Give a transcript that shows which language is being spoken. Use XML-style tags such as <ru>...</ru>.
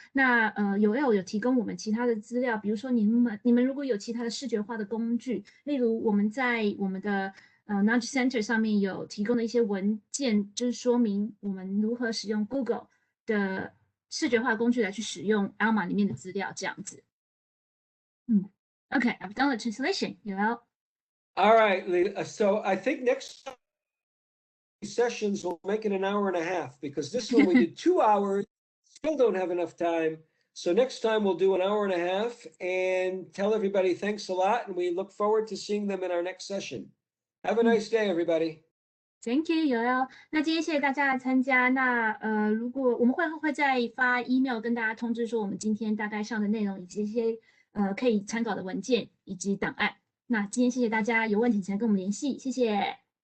<zh>那Yoel有提供我们其他的资料，比如说你们如果有其他的视觉化的工具，例如我们在我们的Knowledge Center 上面有提供的一些文件，就是说明我们如何使用 Google 的视觉化工具来去使用 Alma 里面的资料，这样子。</zh> <en>Okay, I've done the translation, Yoel. All right, so I think next sessions we'll make it an hour and a half, because this one we did 2 hours, still don't have enough time. So next time we'll do an hour and a half, and tell everybody thanks a lot, and we look forward to seeing them in our next session. Have a nice day, everybody. Thank you, Yoel.</en> <zh>那今天谢谢大家的参加。那如果我们会再发 email 跟大家通知说我们今天大概上的内容，以及一些可以参考的文件以及档案。那今天谢谢大家，有问题请跟我们联系，谢谢。</zh>